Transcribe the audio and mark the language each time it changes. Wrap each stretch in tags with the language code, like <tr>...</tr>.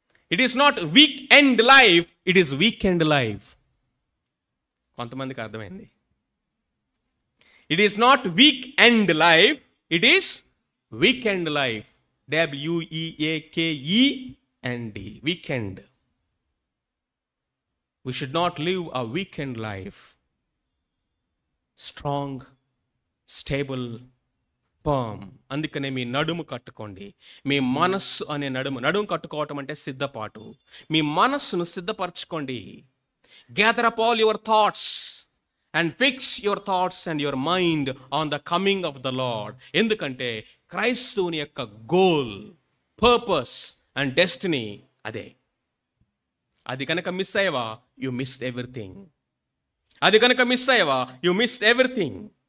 <en>It is not week end life, it is weekend life.</en> <te>కొంతమందికి అర్థమైంది.</te> <en>It is not week end life, it is weekend life. WEAKEND, weekend. We should not live a weekend life. Strong, stable, firm.</en> <te>అందుకనే మీ నడుము కట్టుకోండి. మీ మనస్సు అనే నడుము కట్టుకోవటం అంటే సిద్ధపాటు. మీ మనస్సును సిద్ధపరచుకోండి.</te> <en>Gather up all your thoughts and fix your thoughts and your mind on the coming of the Lord.</en> <te>ఎందుకంటే క్రైస్తవుని యొక్క గోల్,</te> <en>purpose and destiny</en> <te>అదే. అది కనుక మిస్ అయ్యవా,</te> <en>You missed everything.</en> <te>అది కనుక మిస్ అయ్యవా, యు మిస్డ్ ఎవ్రీథింగ్.</te>